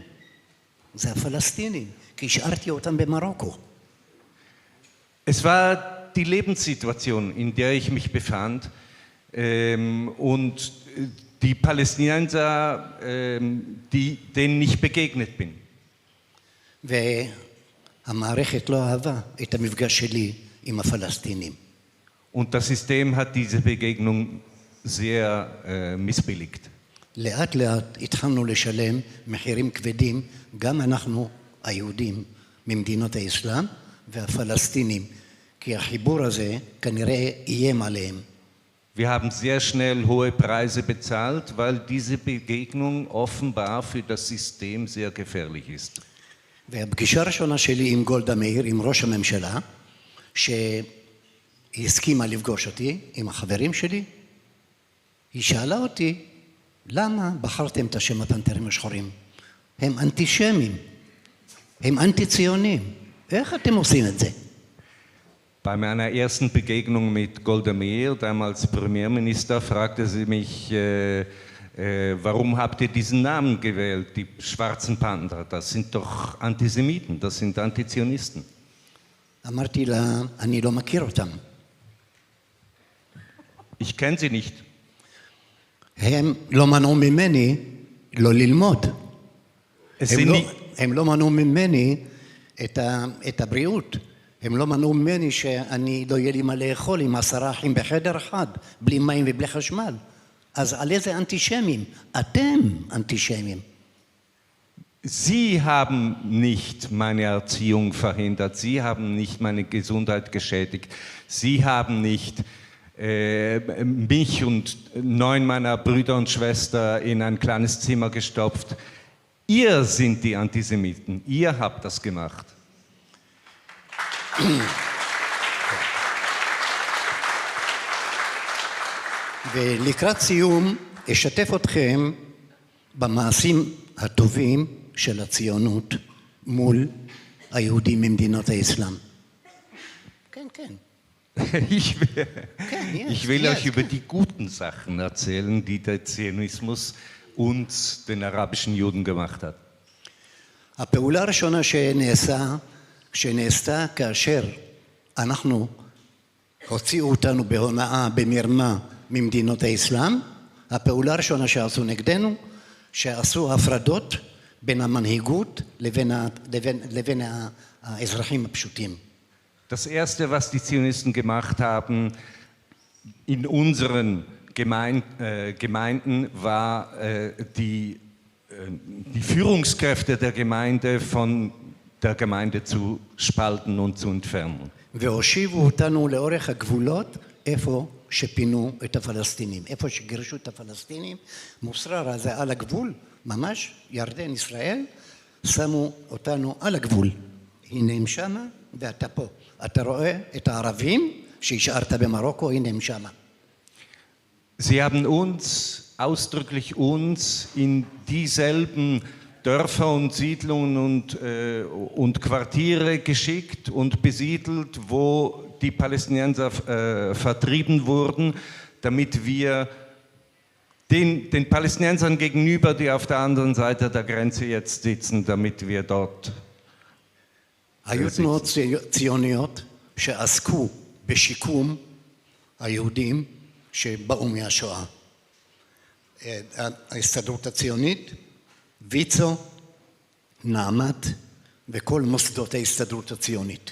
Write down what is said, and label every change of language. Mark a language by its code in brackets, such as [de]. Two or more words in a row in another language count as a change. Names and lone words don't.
[he] זה הפלסטינים, כי השארתי אותם במרוקו. [de] Es war die Lebenssituation, in der ich mich befand, und die Palästinenser, denen ich begegnet bin. [he] והמערכת לא אהבה את המפגש שלי עם הפלסטינים. [de] Und das System hat diese Begegnung sehr missbilligt. [he] לאט לאט התחלנו לשלם מחירים כבדים, גם אנחנו היהודים ממדינות האסלאם והפלסטינים, כי החיבור הזה כנראה איים עליהם. [de] Wir haben sehr schnell hohe Preise bezahlt, weil diese Begegnung offenbar für das System sehr gefährlich ist. [he] והפגישה הראשונה שלי עם גולדה מאיר, עם ראש הממשלה, שהסכימה לפגוש אותי עם החברים שלי, היא שאלה אותי, למה בחרתם את השם הפנתרים השחורים? הם אנטישמים, הם אנטי-ציונים. איך אתם עושים את זה? [de] Bei meiner ersten Begegnung mit Golda Meir, damals Premierminister, fragte sie mich, warum habt ihr diesen Namen gewählt, die Schwarzen Panther? Das sind doch Antisemiten, das sind Antizionisten. [he] אמרתי לה, אני לא מכיר אותם. [de] Ich kenne sie nicht. [he] הם לא מנעו ממני לא ללמוד. הם לא מנעו ממני את הבריאות. הם לא מנעו ממני שאני לא יהיה לי מה לאכול עם 10 אחים בחדר אחד, בלי מים ובלי חשמל. אז על איזה אנטישמים? אתם אנטישמים. [de] Sie haben nicht meine Erziehung verhindert, Sie haben nicht meine Gesundheit geschädigt, Sie haben nicht mich und 9 meiner Brüder und Schwestern in ein kleines Zimmer gestopft. Ihr sind die Antisemiten, ihr habt das gemacht. [he] ולקראת סיום אשתף אתכם במעשים הטובים של הציונות מול היהודים ממדינות האסלאם. כן, כן. [de] Ich will euch über die guten Sachen erzählen, die der Zionismus uns, den arabischen Juden, gemacht hat. [he] הפעולה הראשונה שנעשתה כאשר אנחנו הוציאו אותנו בהונאה, במרמה ממדינות האסלאם, הפעולה הראשונה שעשו נגדנו, שעשו הפרדות בין המנהיגות לבין האזרחים הפשוטים. [de] Das erste, was die Zionisten gemacht haben in unseren Gemeinden, war die Führungskräfte der Gemeinde von der Gemeinde zu spalten und zu entfernen. [he] והושיבו אותנו לאורך הגבולות איפה שפינו את הפלסטינים, איפה שגירשו את הפלסטינים, מוסררה זה על הגבול, ממש ירדן ישראל, שמו אותנו על הגבול. הנה הם שמה ואתה פה. אתה רואה את הערבים שהשארת במרוקו, הנה הם שמה. [de] Sie haben uns, ausdrücklich uns, in dieselben Dörfer und Siedlungen und Quartiere geschickt und besiedelt, wo die Palästinenser vertrieben wurden, damit wir den Palästinensern gegenüber, die auf der anderen Seite der Grenze jetzt sitzen, damit wir dort [he] היו תנועות ציוניות שעסקו בשיקום היהודים שבאו מהשואה. ההסתדרות הציונית, ויצו, נעמת וכל מוסדות ההסתדרות הציונית.